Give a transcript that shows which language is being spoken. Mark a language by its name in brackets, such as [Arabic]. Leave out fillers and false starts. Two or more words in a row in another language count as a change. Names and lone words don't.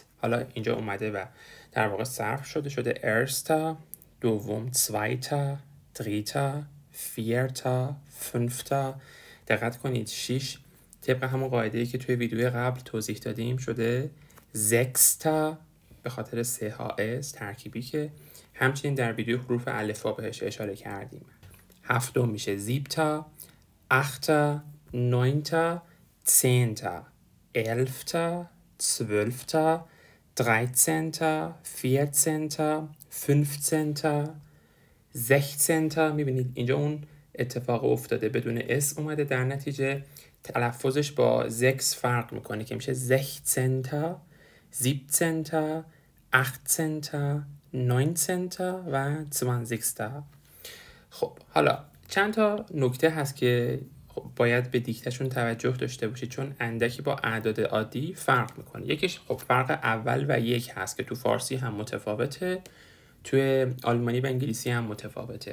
[Persian] حالا اینجا اومده و در واقع صرف شده ارستا، دوم [German] zweiتا، dritta، vierta، fünfta. [Persian] دقت کنید 6 طبق همون قاعده‌ای که توی ویدیوی قبل توضیح دادیم شده sechsta به خاطر 3 ها اس ترکیبی که همچنین در ویدیو حروف الفبا بهش اشاره کردیم. هفتم میشه [German] siebta، achter، neunter، zehnter، elfter، zwölfter، dreizehnter، vierzehnter، fünfzehnter، sechzehnter. [Persian] میبینید اینجا اون اتفاق افتاده، بدون اس اومده، در نتیجه تلفظش با زکس فرق میکنه که میشه [German] sechzehnter، siebzehnter، achtzehnter، neunzehnter [Persian] و 20. خب حالا چند تا نکته هست که باید به دیکتهشون توجه داشته باشید، چون اندکی با اعداد عادی فرق میکنه. یکیش خب فرق اول و یک هست که تو فارسی هم متفاوته، توی آلمانی و انگلیسی هم متفاوته.